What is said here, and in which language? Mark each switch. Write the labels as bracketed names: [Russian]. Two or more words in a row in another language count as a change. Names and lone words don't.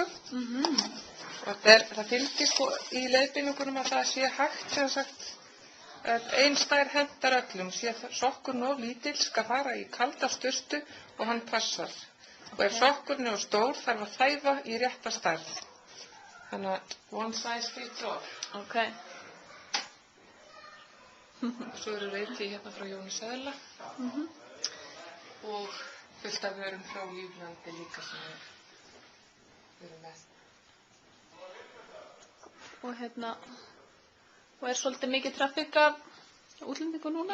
[Icelandic] Og það fylgir sko í leiðbeiningunum að það sé hægt, sem sagt, að ein stær hentar öllum. Sé sokkurinn of lítill skal fara í kalda sturtu og hann passar. Og ef sokkurinn er stór þarf að þæfa í rétta stærð. Þannig að [English] one size fits all. [Icelandic] Ok. Svo eru reyti hérna frá Jóni Seðla og fullt af vörum frá Líflandi líka sem við erum með. Og og svolítið mikið traffík af útlendingum núna?